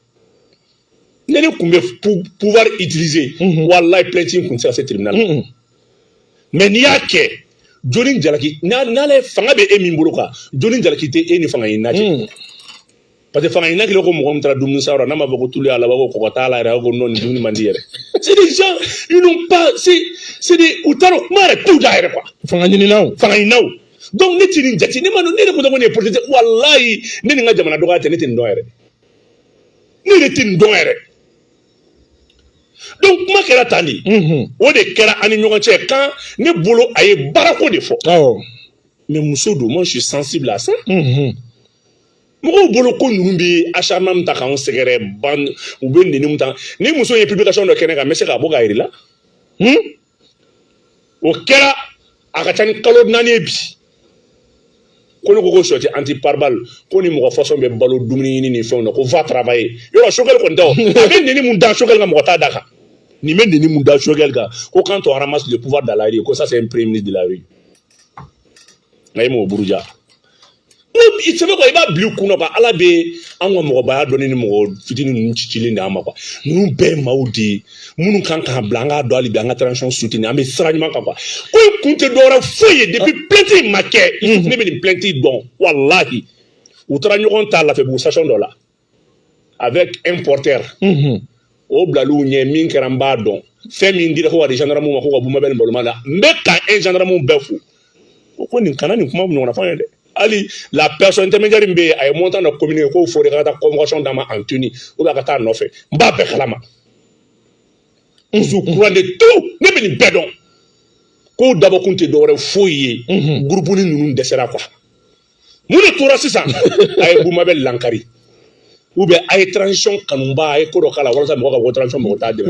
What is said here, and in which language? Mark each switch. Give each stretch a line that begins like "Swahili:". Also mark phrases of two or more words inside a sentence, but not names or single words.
Bambara: Ne de kun bɛ
French: pouvoir utiliser
Bambara: walahi plainte in kun tɛ se ka se tribunal. Mais n'i y'a kɛ joli jalaki n'ale fanga bɛ e min bolo kan joli jalaki tɛ e ni fanga ɲinina cɛ.
French: Parce que
Bambara: fanga ɲinina kɛlen ko mɔgɔ min taara dumuni san yɔrɔ n'a ma fɔ ko tulu y'a la ko kɔgɔ t'a la yɛrɛ ko non nin dumuni man di yɛrɛ.
French: C'est des gens ils n'ont pas c'est des
Bambara: u t'a dɔn kuma yɛrɛ t'u da yɛrɛ
French: quoi.
Bambara: Fanga ɲininaw. Donc ne tɛ nin jate ne ma dɔn ne de kun tɛ ko nin ye politique walayi ne ni n ka jamana dɔgɔya tɛ ne tɛ nin dɔn yɛrɛ. Ne de tɛ nin dɔn yɛrɛ. donc kuma kɛra tan de o de kɛra ani ɲɔgɔn cɛ kan ne bolo a ye baarako de fɔ mais muso don
French: moi je suis sensible à ça
Bambara: mɔgɔw bolo ko ninnu bɛ acharnement min ta k'anw sɛgɛrɛ ban u bɛ nɛni min ta ni muso ye publication dɔ kɛnɛ kan n bɛ se k'a bɔ k'a yir'i la o kɛra a ka ca ni kalo 4 ye bi ko ne ko ko sɔ tɛ
French: anti pare-balle
Bambara: ko ni mɔgɔ façon bɛ balo dumuni ɲini ni fɛnw na ko
French: va travailler
Bambara: yɔrɔ Choguel kɔni tɛ o a bɛ nɛni mun da Choguel kan mɔgɔ t'a da kan nin bɛ nɛni mun da Choguel kan ko
French: quand on ramasse le pouvoir dans la rue
Bambara: ko
French: ça c'est un premier ministre de la rue
Bambara: nka e m'o buruja i sɛbɛ quoi i b'a bila i kunna quoi ala bɛ an ka mɔgɔbaya dɔnni ni mɔgɔ fitinin ninnu cicilen de an ma quoi ninnu bɛɛ ye maaw de ye minnu kan k'an bila an k'a dɔn hali bi an ka
French: transition soutenir
Bambara: an bɛ sira ɲuman kan quoi ko i kun tɛ dɔwɛrɛ foyi ye
French: depuis plainte
Bambara: in ma kɛ ne bɛ nin plainte in dɔn walahi u taara ɲɔgɔn ta Lafiyabugu station dɔ la
French: avec un porteur
Bambara: o bilal'u ɲɛ min kɛra n b'a dɔn fɛn min dira ko ka di gendarme ma ko ka Bumabel Baloma la n bɛ ka
French: un gendarme
Bambara: bɛɛ fo ko nin kana nin kuma ɲɔgɔnna fɔ an ye dɛ hali
French: la personne intermédiaire
Bambara: min bɛ yen a ye montant dɔ communiqué k'o fɔ de ka taa convocation d'a ma
French: en tenue ou bien
Bambara: a ka taa a nɔfɛ n b'a bɛɛ kalama muso
French: courant de tout
Bambara: ne bɛ nin bɛɛ dɔn k'o dabɔkun tɛ dɔwɛrɛ foyi ye groupe ni ninnu dɛsɛra quoi mun de tora sisan a ye Bumabel lankari
French: ou bien
Bambara: a ye transition kanuba a ye ko dɔ k'a la walasa mɔgɔ ka bɔ transition mɔgɔ t'a dɛmɛ